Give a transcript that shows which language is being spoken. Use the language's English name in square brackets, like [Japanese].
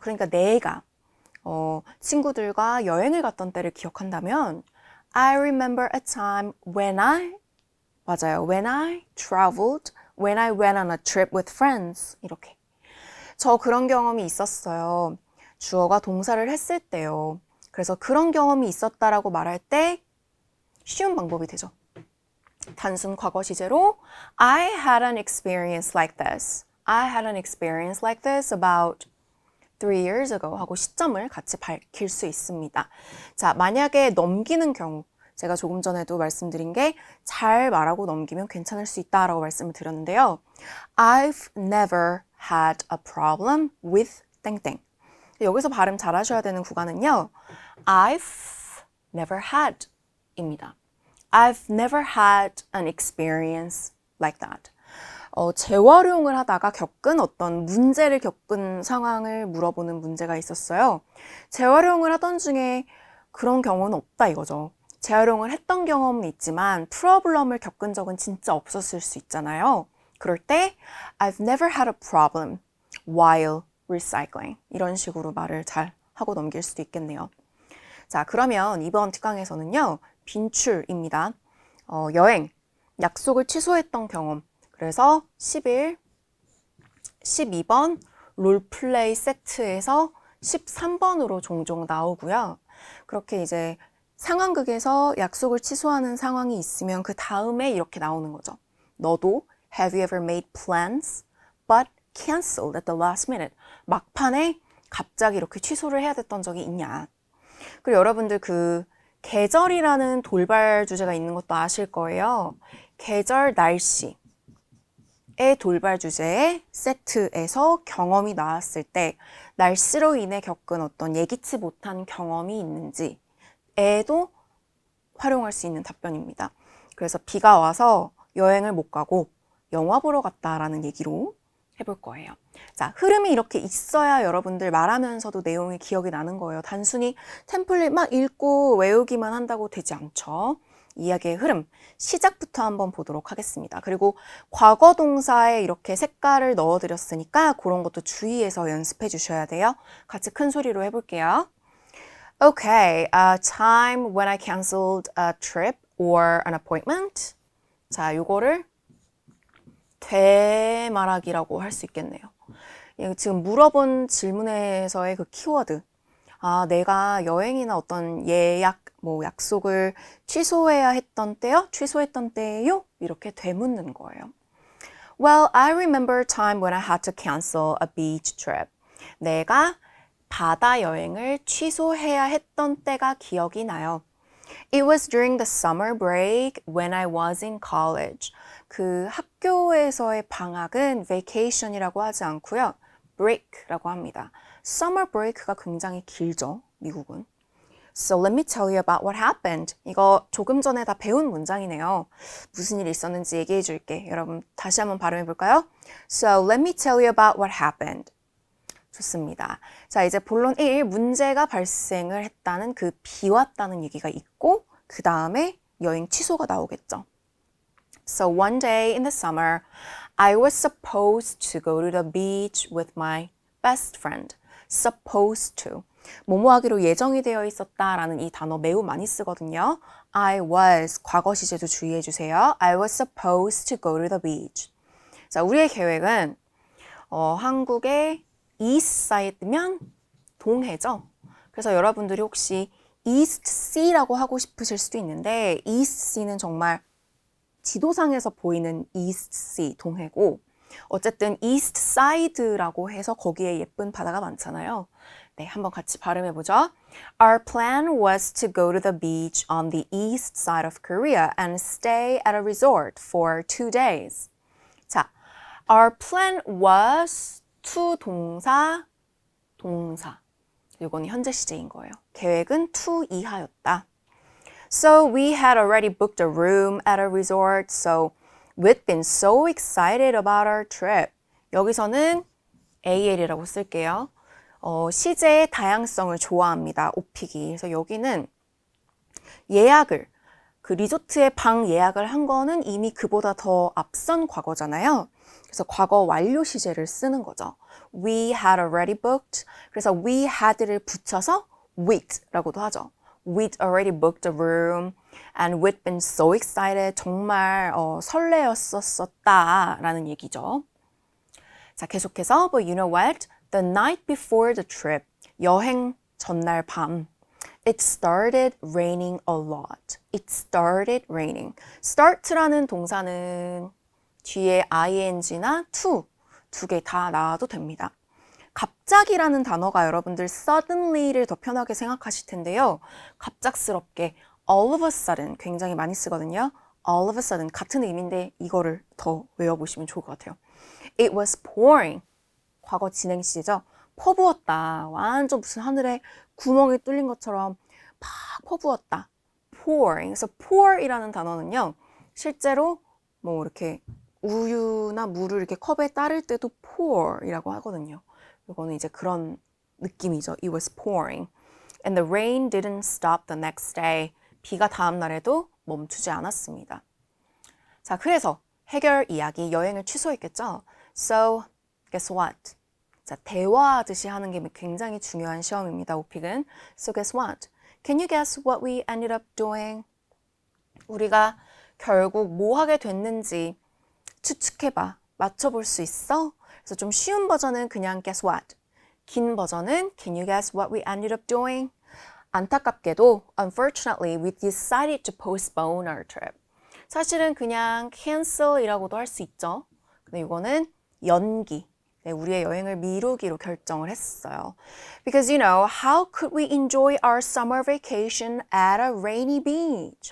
[Korean] 그러니까 내가 친구들과 여행을 갔던 때를 기억한다면 [English] I remember a time when when I traveled, when I went on a trip with friends. [Korean] 이렇게. 저 그런 경험이 있었어요. 주어가 동사를 했을 때요. 그래서 그런 경험이 있었다라고 말할 때 쉬운 방법이 되죠. 단순 과거 시제로 [English] I had an experience like this. I had an experience like this about 3 years ago [Korean] 하고 시점을 같이 밝힐 수 있습니다. 자, 만약에 넘기는 경우 제가 조금 전에도 말씀드린 게 잘 말하고 넘기면 괜찮을 수 있다라고 말씀을 드렸는데요. [English] I've never had a problem with 땡땡. [Korean] 여기서 발음 잘 하셔야 되는 구간은요. [English] I've never had 입니다. I've never had an experience like that. [Korean] 재활용을 하다가 겪은 어떤 문제를 겪은 상황을 물어보는 문제가 있었어요. 재활용을 하던 중에 그런 경우는 없다 이거죠. 재활용을 했던 경험은 있지만 프로블럼을 겪은 적은 진짜 없었을 수 있잖아요. 그럴 때 [English] I've never had a problem while recycling [Korean] 이런 식으로 말을 잘 하고 넘길 수도 있겠네요. 자, 그러면 이번 특강에서는요. 빈출입니다. 여행, 약속을 취소했던 경험. 그래서 11, 12번 롤플레이 세트에서 13번으로 종종 나오고요. 그렇게 이제 상황극에서 약속을 취소하는 상황이 있으면 그 다음에 이렇게 나오는 거죠. 너도 [English] Have you ever made plans but canceled at the last minute? [Korean] 막판에 갑자기 이렇게 취소를 해야 됐던 적이 있냐? 그리고 여러분들 그 계절이라는 돌발 주제가 있는 것도 아실 거예요. 계절, 날씨의 돌발 주제의 세트에서 경험이 나왔을 때 날씨로 인해 겪은 어떤 예기치 못한 경험이 있는지에도 활용할 수 있는 답변입니다. 그래서 비가 와서 여행을 못 가고 영화 보러 갔다라는 얘기로 해볼 거예요. 자, 흐름이 이렇게 있어야 여러분들 말하면서도 내용이 기억이 나는 거예요. 단순히 템플릿 막 읽고 외우기만 한다고 되지 않죠. 이야기의 흐름, 시작부터 한번 보도록 하겠습니다. 그리고 과거 동사에 이렇게 색깔을 넣어드렸으니까 그런 것도 주의해서 연습해 주셔야 돼요. 같이 큰 소리로 해볼게요. [English] Okay, a time when I canceled a trip or an appointment. [Korean] 자, 요거를 되말하기라고 할 수 있겠네요. 지금 물어본 질문에서의 그 키워드. 아, 내가 여행이나 어떤 예약, 약속을 취소해야 했던 때요? 취소했던 때요? 이렇게 되묻는 거예요. [English] Well, I remember a time when I had to cancel a beach trip. [Korean] 내가 바다 여행을 취소해야 했던 때가 기억이 나요. [English] It was during the summer break when I was in college. [Korean] 그 학교에서의 방학은 vacation이라고 하지 않고요. break라고 합니다. summer break가 굉장히 길죠, 미국은. [English] So let me tell you about what happened. [Korean] 이거 조금 전에 다 배운 문장이네요. 무슨 일이 있었는지 얘기해 줄게. 여러분 다시 한번 발음해 볼까요? [English] So let me tell you about what happened. [Korean] 좋습니다. 자, 이제 본론 1, 문제가 발생을 했다는 그 비 왔다는 얘기가 있고 그 다음에 여행 취소가 나오겠죠. [English] So one day in the summer, I was supposed to go to the beach with my best friend. Supposed to. [Korean] 뭐뭐 하기로 예정이 되어 있었다라는 이 단어 매우 많이 쓰거든요. [English] I was, [Korean] 과거 시제도 주의해 주세요. [English] I was supposed to go to the beach. [Korean] 자, 우리의 계획은 한국의 East Side면 동해죠. 그래서 여러분들이 혹시 East Sea라고 하고 싶으실 수도 있는데 East Sea는 정말 지도상에서 보이는 East Sea, 동해고 어쨌든 East Side라고 해서 거기에 예쁜 바다가 많잖아요. 네, 한번 같이 발음해보죠. [English] Our plan was to go to the beach on the east side of Korea and stay at a resort for 2 days. [Korean] 자, [English] our plan was to [Korean] 동사. 이건 현재 시제인 거예요. 계획은 to 이하였다. [English] So we had already booked a room at a resort, so we'd been so excited about our trip. [Korean] 여기서는 AL이라고 쓸게요. 시제의 다양성을 좋아합니다. 오픽이. 그래서 여기는 예약을, 그 리조트의 방 예약을 한 거는 이미 그보다 더 앞선 과거잖아요. 그래서 과거 완료 시제를 쓰는 거죠. [English] We had already booked. [Korean] 그래서 we had를 붙여서 we'd라고도 하죠. [English] We'd already booked a room and we'd been so excited. [Korean] 정말 설레었었다라는 얘기죠. 자, 계속해서 [English] But you know what? The night before the trip, [Korean] 여행 전날 밤, [English] it started raining a lot. It started raining. [Korean] start라는 동사는 뒤에 ing나 to 두 개 다 나와도 됩니다. 갑자기라는 단어가 여러분들 suddenly를 더 편하게 생각하실 텐데요. 갑작스럽게 [English] all of a sudden [Korean] 굉장히 많이 쓰거든요. [English] all of a sudden [Korean] 같은 의미인데 이거를 더 외워보시면 좋을 것 같아요. [English] It was pouring. [Korean] 과거 진행 시제죠. 퍼부었다. 완전 무슨 하늘에 구멍이 뚫린 것처럼 막 퍼부었다. [English] pouring. [Korean] 그래서 pour이라는 단어는요. 실제로 뭐 이렇게 우유나 물을 이렇게 컵에 따를 때도 pour이라고 하거든요. 이거는 이제 그런 느낌이죠. [English] It was pouring. And the rain didn't stop the next day. [Korean] 비가 다음 날에도 멈추지 않았습니다. 자, 그래서 해결 이야기 여행을 취소했겠죠. [English] So, guess what? [Korean] 자, 대화하듯이 하는 게 굉장히 중요한 시험입니다. 오픽은. [English] So, guess what? Can you guess what we ended up doing? [Korean] 우리가 결국 뭐 하게 됐는지 추측해봐. 맞춰볼 수 있어? 그래서 좀 쉬운 버전은 그냥 [English] guess what? [Korean] 긴 버전은 [English] can you guess what we ended up doing? [Korean] 안타깝게도 [English] unfortunately we decided to postpone our trip. [Korean] 사실은 그냥 cancel이라고도 할 수 있죠. 근데 이거는 연기. 네, 우리의 여행을 미루기로 결정을 했어요. [English] Because you know, how could we enjoy our summer vacation at a rainy beach?